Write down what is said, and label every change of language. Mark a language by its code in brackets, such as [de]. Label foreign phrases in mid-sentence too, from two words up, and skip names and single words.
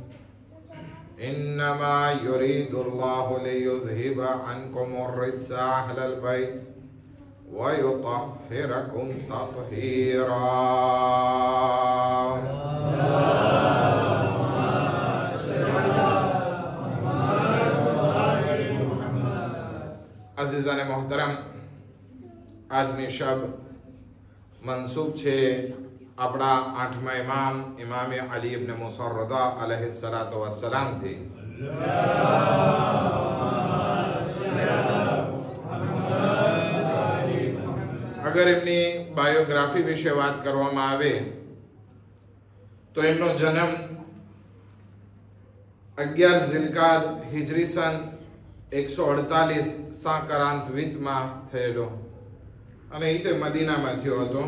[ar] إنما يريد الله ليذهب عنكم الرجس أهل البيت ويطهركم تطهيرا [ur] عزیزان محترم [gu] આજની શબ મનસૂબ છે આપણા આઠમા ઇમામે અલી ઇબ્ન મૂસા રદા [ar] عليه الصلاة والسلام [gu] થી અગર એમની બાયોગ્રાફી વિશે વાત કરવામાં આવે તો એમનો જન્મ 11 ઝિલકાદ હિજરી સન 148 સાકરાંતવિતમાં થયેલો અને એ તે મદીનામાં થયો હતો.